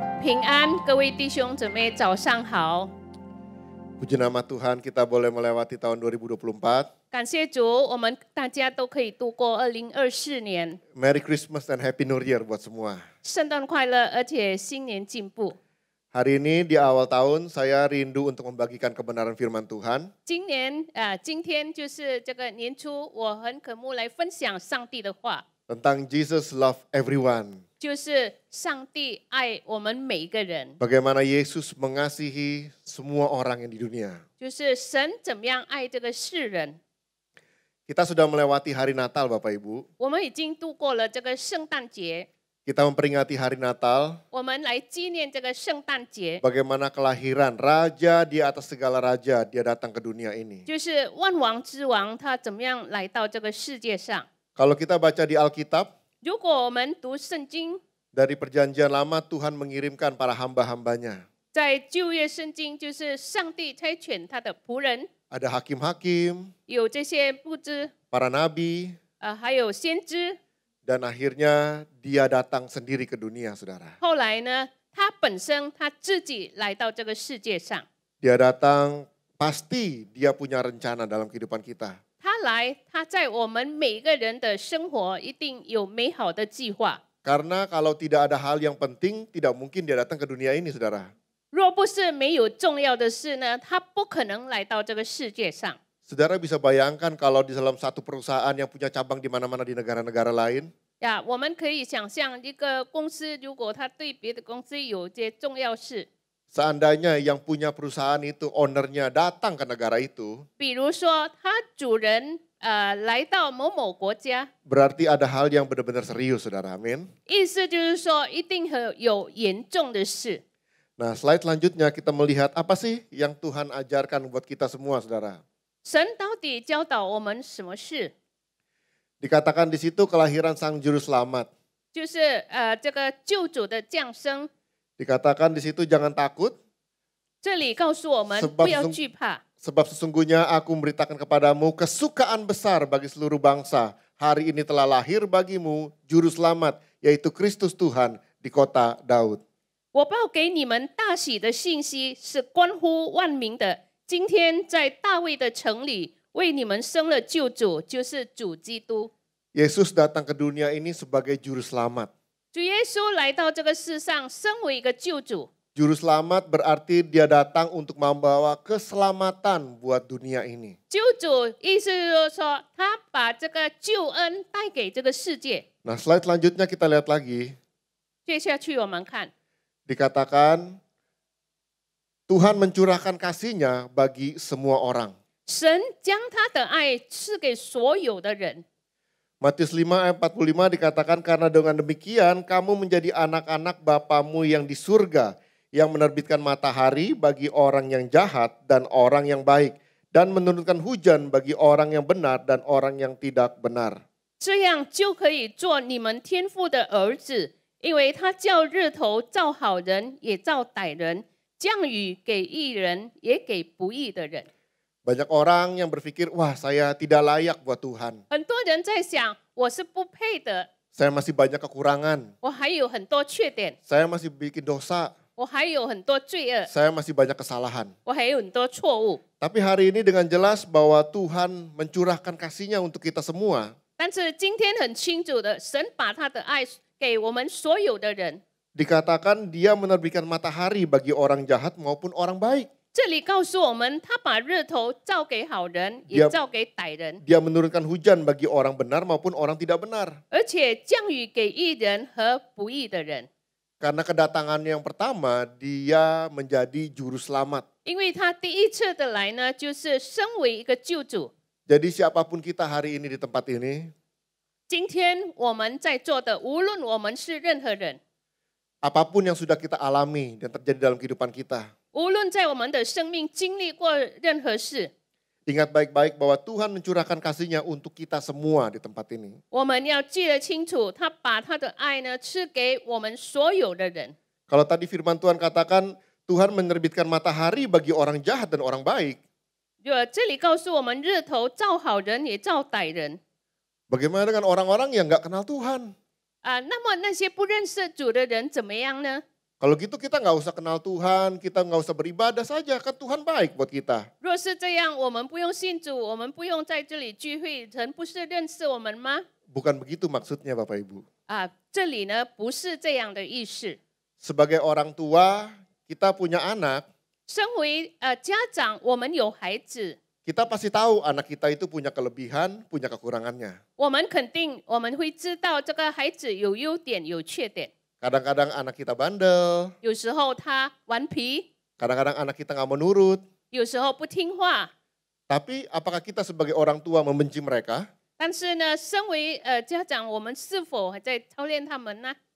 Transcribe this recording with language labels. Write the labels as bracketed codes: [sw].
[zh] 平安，各位弟兄姊妹，早上好。 [id] Puji nama Tuhan kita boleh melewati tahun 2024. [zh] 感谢主，我们大家都可以度过2024年。 [en] Merry Christmas and Happy New Year [id] buat semua. [zh] 圣诞快乐，而且新年进步。 [id] Hari ini di awal tahun saya rindu untuk membagikan kebenaran firman Tuhan. [zh] 今天就是这个年初，我很渴慕来分享上帝的话， [id] Tentang [en] Jesus love everyone. [zh] 就是上帝爱我们每一个人， [id] Bagaimana Yesus mengasihi semua orang yang di dunia. [zh] 就是神怎么样爱这个世人。 [id] Kita sudah melewati hari Natal Bapak Ibu. [zh] 我们已经度过了这个圣诞节， [id] Kita memperingati hari Natal. [zh] 我们来纪念这个圣诞节， [id] Bagaimana kelahiran Raja di atas segala raja dia datang ke dunia ini. [zh] 就是万王之王他怎么样来到这个世界上。 [id] Kalau kita baca di Alkitab, [zh] 如果我们读圣经， [id] dari perjanjian lama Tuhan mengirimkan para hamba-hambanya. [zh] 在旧约圣经就是上帝差遣他的仆人， [id] Ada hakim-hakim, [zh] 有这些不知， [id] para nabi, [zh] 还有先知。 [id] dan akhirnya dia datang sendiri ke dunia, saudara. [zh] 后来呢，他本身他自己来到这个世界上， [id] Dia datang, pasti dia punya rencana dalam kehidupan kita. [zh] 他来，他在我们每一个人的生活一定有美好的计划。 [id] Karena kalau tidak ada hal yang penting, tidak mungkin dia datang ke dunia ini, saudara. [zh] 若不是没有重要的事呢，他不可能来到这个世界上。 [id] Saudara bisa bayangkan kalau di dalam satu perusahaan yang punya cabang di mana-mana di negara-negara lain, [zh] 呀，我们可以想象一个公司，如果他对别的公司有一些重要事， [id] seandainya yang punya perusahaan itu, ownernya datang ke negara itu, [zh] 比如说他主人来到某某国家， [id] berarti ada hal yang benar-benar serius, saudara. Amin. [zh] 意思就是说一定有严重的事。 [id] Nah, slide selanjutnya kita melihat apa sih yang Tuhan ajarkan buat kita semua, saudara. [zh] 神到底教导我们什么事？ [id] Dikatakan di situ kelahiran Sang Juru Selamat. [zh] 就是这个救主的降生。 [id] Dikatakan di situ jangan takut, [zh] 这里告诉我们 [id] Sebab [zh] 不要惧怕， [id] sebab sesungguhnya aku memberitakan kepadamu kesukaan besar bagi seluruh bangsa. Hari ini telah lahir bagimu Juru Selamat, yaitu Kristus Tuhan di kota Daud. [zh] 我报给你们大喜的信息是关乎万民的。今天在大卫的城里为你们生了救主，就是主基督。 [id] Yesus datang ke dunia ini sebagai Juru Selamat. [zh] 主耶稣来到这个世上，身为一个救主。 [id] Juru Selamat berarti dia datang untuk membawa keselamatan buat dunia ini. [zh] 救主意思就是说，他把这个救恩带给这个世界。 [id] Nah, slide selanjutnya kita lihat lagi. [zh] 接下去我们看， [id] Dikatakan Tuhan mencurahkan kasih-Nya bagi semua orang. [zh] 神将他的爱赐给所有的人。 [id] Matius 5 ayat 45 dikatakan karena dengan demikian kamu menjadi anak-anak Bapamu yang di surga yang menerbitkan matahari bagi orang yang jahat dan orang yang baik dan menurunkan hujan bagi orang yang benar dan orang yang tidak benar. [zh] 这样就可以做你们天父的儿子，因为他叫日头照好人，也照歹人，降雨给义人，也给不义的人。 [id] Banyak orang yang berpikir, wah saya tidak layak buat Tuhan. [zh] 很多人在想，我是不配的， [id] Saya masih banyak kekurangan. [zh] 我还有很多缺点， [id] Saya masih bikin dosa. [zh] 我还有很多罪恶， [id] Saya masih banyak kesalahan. [zh] 我还有很多错误。 [id] Tapi hari ini dengan jelas bahwa Tuhan mencurahkan kasih-Nya untuk kita semua. [zh] 但是今天很清楚的，神把他的爱给我们所有的人。 [id] Dikatakan dia menerbitkan matahari bagi orang jahat maupun orang baik. [zh] 这里告诉我们，他把日头照给好人，也照给歹人， [id] Dia menurunkan hujan bagi orang benar maupun orang tidak benar. [zh] 而且降雨给义人和不义的人。 [id] Karena kedatangannya yang pertama, dia menjadi juru selamat. [zh] 因为他第一次的来呢，就是身为一个救主。 [id] Jadi siapapun kita hari ini di tempat ini, [zh] 今天我们在座的，无论我们是任何人， [id] apapun yang sudah kita alami dan terjadi dalam kehidupan kita, [zh] 无论在我们的生命经历过任何事， [id] ingat baik-baik bahwa Tuhan mencurahkan kasih-Nya untuk kita semua di tempat ini. [zh] 我们要记得清楚，他把他的爱呢赐给我们所有的人。 [id] Kalau tadi firman Tuhan katakan, Tuhan menerbitkan matahari bagi orang jahat dan orang baik. [zh] 这里告诉我们，日头照好人也照歹人。 [id] Bagaimana dengan orang-orang yang nggak kenal Tuhan? [zh] 那么那些不认识主的人怎么样呢？ [id] Kalau gitu kita nggak usah kenal Tuhan, kita nggak usah beribadah saja, kan Tuhan baik buat kita. [zh] 若是这样，我们不用信主，我们不用在这里聚会，神不是认识我们吗？ [id] Bukan begitu maksudnya Bapak Ibu. [zh] 这里呢不是这样的意思。 [id] Sebagai orang tua, kita punya anak, [zh] 身为家长，我们有孩子， [id] kita pasti tahu anak kita itu punya kelebihan, punya kekurangannya. [zh] 我们肯定我们会知道这个孩子有优点有缺点。 [id] Kadang-kadang anak kita bandel, [zh] 有时候他顽皮， [id] kadang-kadang anak kita nggak mau nurut. [zh] 有时候不听话。 [id] Tapi apakah kita sebagai orang tua membenci mereka? [zh] 但是呢，身为家长，我们是否还在操练他们呢？